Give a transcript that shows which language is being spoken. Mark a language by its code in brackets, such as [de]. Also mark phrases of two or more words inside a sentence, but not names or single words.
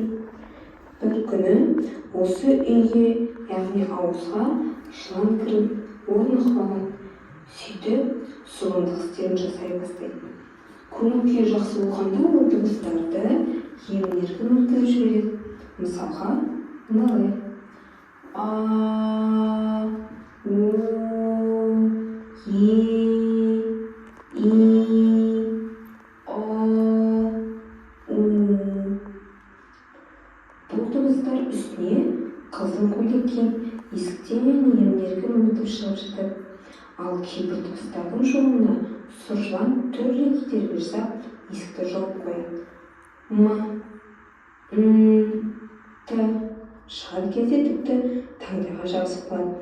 [kk] Бір күні осы үйге, яғни ауызға жылан кіріп орнығып алады. Сөйтіп зұлымдық істерін жасай бастайды. Көңіл-күйі жақсы болғанда ол дыбыстарды емін-еркін өткізіп жібереді. Мысалға, мыналай: а, у, е, и, о, у. Бұл дыбыстар үстіне қызыл көйлек киіп есіктен емін-еркін өтіп шығып жатады. Ал кейбір дыбыстардың жолына сұр жылан түрлі кедергі жасап есікті жауып қояды. М, т шығар кезде тіпті таңдайға жабысып қалады.